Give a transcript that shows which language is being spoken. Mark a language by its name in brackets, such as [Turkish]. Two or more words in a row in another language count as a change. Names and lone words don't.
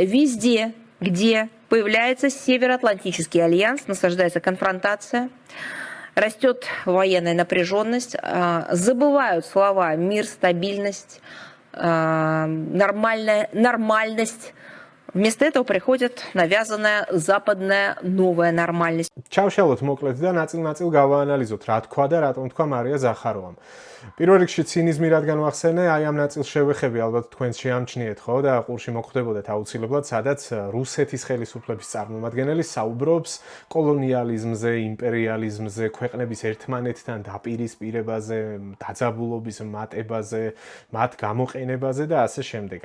[Russian] Везде, где появляется Североатлантический альянс, насаждается конфронтация, растет военная напряженность, забывают слова «мир», «стабильность», нормальность. Вместо этого приходит навязанная западная новая нормальность. [Georgian] ჩავშალოთ მოკლედ და ნაწილ-ნაწილ გავაანალიზოთ, რა თქვა და რატომ თქვა მარია ზახაროვამ. პირველ რიგში ცინიზმი რადგან ვახსენე, აი ამ ნაწილს შევეხები, ალბათ თქვენს შეამჩნიეთ, ხო და ყურში მოგხვდებოდეთ აუცილებლად, სადაც რუსეთის ხელისუფლების წარმომადგენელი საუბრობს კოლონიალიზმზე, იმპერიალიზმზე, ქვეყნების ერთმანეთთან დაპირისპირებაზე, დაძაბულობის მატებაზე, მათ გამოყენებაზე და ასე შემდეგ.